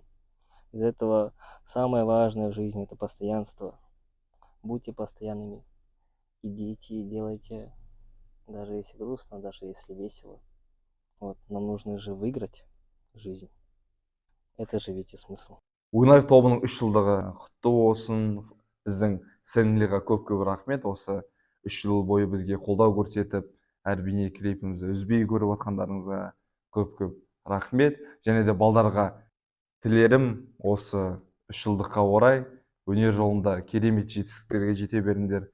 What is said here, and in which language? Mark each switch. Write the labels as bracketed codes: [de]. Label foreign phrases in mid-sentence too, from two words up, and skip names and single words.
[ru] Из-за этого самое важное в жизни — это постоянство. Будьте постоянными. Идите и делайте, даже если грустно, даже если весело. Вот. Нам нужно же выиграть жизнь. Это же ведь и смысл. [kk] Уинлайф тобының 3 жылдығы құтты болсын. Біздің сценлиға көп рахмет. Осы 3 жыл бойы бізге қолдау көрсетіп, әр бейне клипімізді үзбей көріп отқандарыңызға көп рахмет. Және де балдарға тілерім осы 3 жылдыққа орай өнер жолында керемет жетістіктерге жете беріңдер.